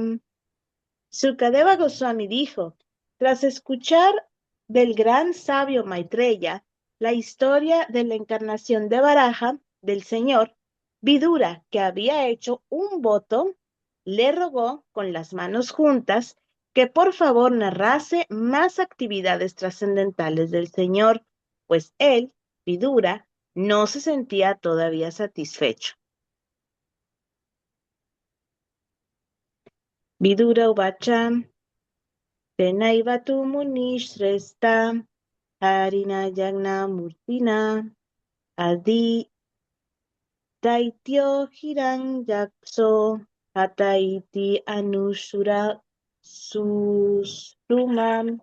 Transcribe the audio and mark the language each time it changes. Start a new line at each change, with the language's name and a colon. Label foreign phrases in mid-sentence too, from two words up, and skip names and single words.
Spanish: Sukadeva Goswami dijo, tras escuchar del gran sabio Maitreya la historia de la encarnación de Varaha del Señor, Vidura, que había hecho un voto, le rogó con las manos juntas que por favor narrase más actividades trascendentales del Señor, pues él, Vidura, no se sentía todavía satisfecho.
Sanskrit: विदुर उवाच तेनैव तु मुनिश्रेष्ठ हरिणा यज्ञ मूर्तिना आदि दैत्यो हिरण्याक्षो हतैति अनुसुर सुश्रुमम्.